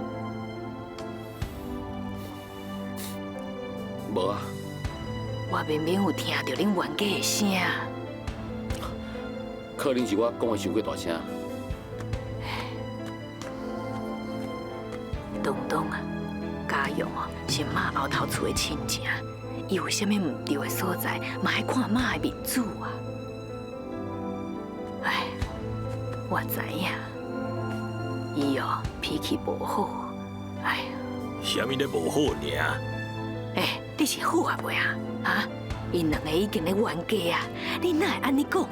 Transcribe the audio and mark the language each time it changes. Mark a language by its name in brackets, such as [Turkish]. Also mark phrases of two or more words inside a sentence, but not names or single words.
[Min Nan Chinese] 无啊，我明明有听到恁冤家的声。可能是我讲的伤过大声。东东啊，家用哦是妈后头厝的亲情，伊有啥物唔对的所在，嘛爱看妈的面子啊。哎，我知影，伊哦脾气无好，哎呀。啥物咧无好尔？哎，你是好啊袂啊？啊，因两个已经咧冤家啊，你哪会安尼讲？